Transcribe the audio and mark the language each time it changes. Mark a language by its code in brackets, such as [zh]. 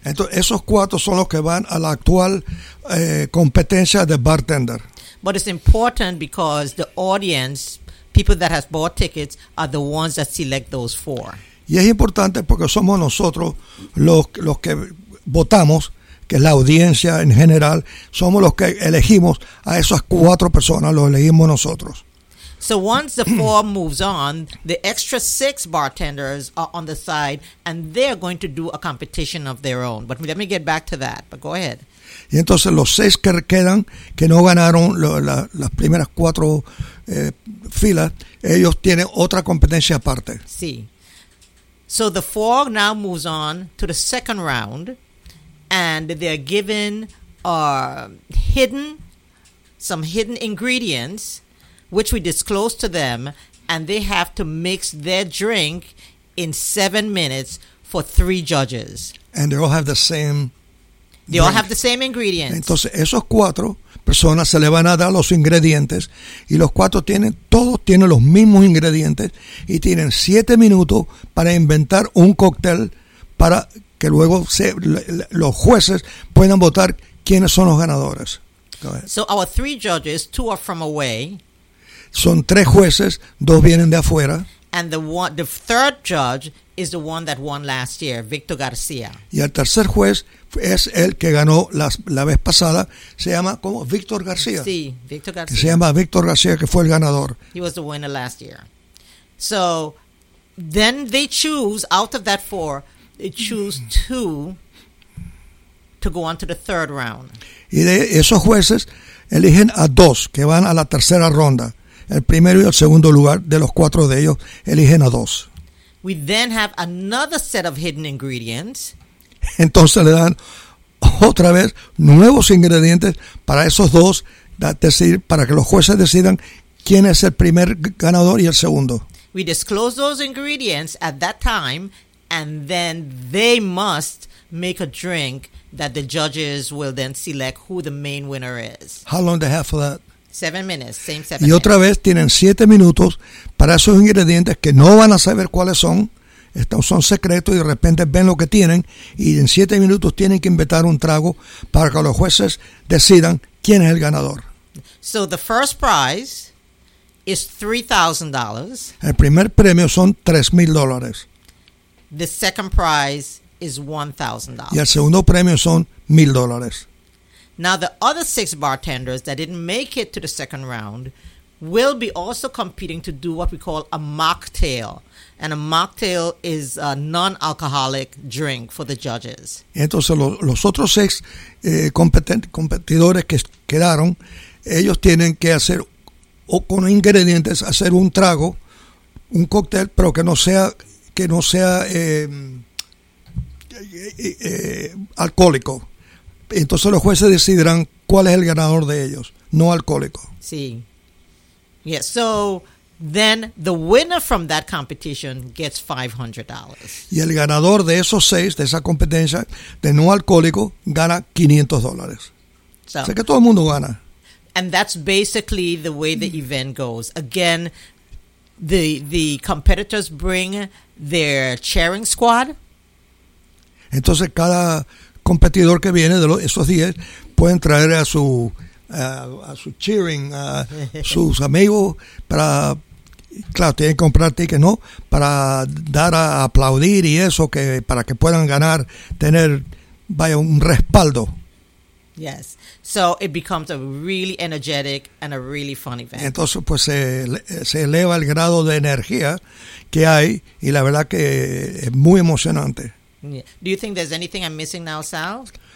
[es] Entonces, esos cuatro son los que van a la actual competencia de bartender. [en] But it's important because the audience, people that has bought tickets, are the ones that select those four. [es] Y es importante porque somos nosotros los que votamos, que es la audiencia en general, somos los que elegimos a esas cuatro personas, los elegimos nosotros. [en] So once the four moves on, the extra six bartenders are on the side and they're going to do a competition of their own. But let me get back to that, but go ahead. [es] Y entonces los seis que quedan, que no ganaron las primeras cuatro filas, ellos tienen otra competencia aparte. Sí. [en] So the four now moves on to the second round and they're given some hidden ingredients which we disclose to them and they have to mix their drink in 7 minutes for three judges. And they all have the same All have the same ingredients. [es] Entonces esos cuatro personas se le van a dar los ingredientes y los cuatro todos tienen los mismos ingredientes y tienen 7 minutos para inventar un cóctel para que luego los jueces puedan votar quiénes son los ganadores. [en] So our three judges, two are from away. [es] Son tres jueces, dos vienen de afuera. [en] And the third judge is the one that won last year, Victor Garcia. [es] Y el tercer juez es el que ganó la vez pasada. Se llama, ¿cómo? Victor García. Sí, Victor García. Se llama Victor García, que fue el ganador. [en] He was the winner last year. So, then they choose, out of that four, they choose two to go on to the third round. [es] Y de esos jueces eligen a dos, que van a la tercera ronda. El primero y el segundo lugar de los cuatro de ellos eligen a dos. [en] We then have another set of hidden ingredients. [es] Entonces le dan otra vez nuevos ingredientes para esos dos, decir, para que los jueces decidan quién es el primer ganador y el segundo. [en] We disclose those ingredients at that time, and then they must make a drink that the judges will then select who the main winner is. How long do they have for that? 7 minutes, same 7 minutes. [es] Y otra vez tienen 7 minutos para esos ingredientes que no van a saber cuáles son. Son secretos y de repente ven lo que tienen y en 7 minutos tienen que inventar un trago para que los jueces decidan quién es el ganador. [en] So the first prize is $3,000. [es] El primer premio son $3,000. [en] The second prize is $1,000. [es] Y el segundo premio son $1,000. [en] Now the other six bartenders that didn't make it to the second round will be also competing to do what we call a mocktail. And a mocktail is a non-alcoholic drink for the judges. [es] Entonces, los otros seis competidores que quedaron, ellos tienen que hacer, o con ingredientes, hacer un trago, un cóctel, pero que no sea alcohólico. Entonces, los jueces decidirán cuál es el ganador de ellos, no alcohólico. Sí. [en] Yeah, so then the winner from that competition gets $500. [es] Y el ganador de esos seis, de esa competencia, de no alcohólico, gana $500. So, sé que todo el mundo gana. [en] And that's basically the way the event goes. Again, the competitors bring their cheering squad. [es] Entonces cada competidor que viene de esos 10 pueden traer a sus amigos para, claro, tienen que comprar tickets, ¿no? Para dar a aplaudir y eso, que para que puedan ganar, tener, vaya, un respaldo. [en] Yes. So it becomes a really energetic and a really fun event. [es] Entonces, pues se eleva el grado de energía que hay y la verdad que es muy emocionante. [en] Yeah. Do you think there's anything I'm missing now, Sal?